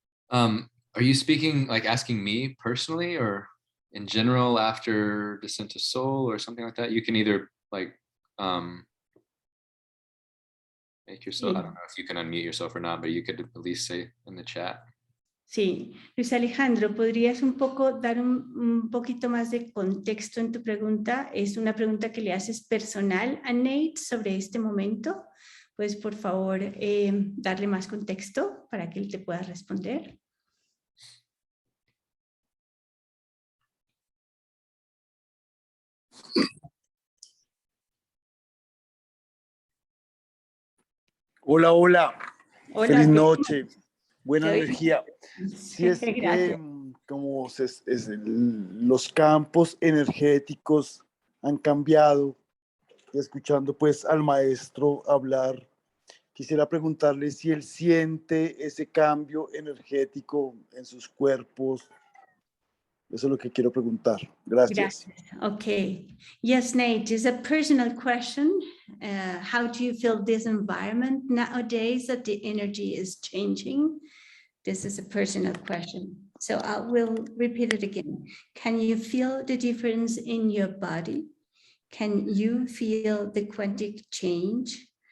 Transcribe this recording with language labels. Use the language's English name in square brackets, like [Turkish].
[English] Are you speaking, like asking me personally, or in general after Descent to Soul or something like that? You can either like make yourself, I don't know if you can unmute yourself or not, but you could at least say in the chat. [Spanish] Sí, Luis Alejandro, ¿podrías un poco dar un poquito más de contexto en tu pregunta? Es una pregunta que le haces personal a Nate sobre este momento. Pues por favor darle más contexto para que él te pueda responder. Hola, hola. Hola, Feliz noche. Buena Te energía. Sí, es que como los campos energéticos han cambiado, y escuchando pues al maestro hablar, quisiera preguntarle si él siente ese cambio energético en sus cuerpos. Eso es lo que quiero preguntar. Gracias. Gracias. Okay. [English] Yes, Nate, it's a personal question. How do you feel this environment nowadays that the energy is changing? This is a personal question. So I will repeat it again. Can you feel the difference in your body? Can you feel the quantic change?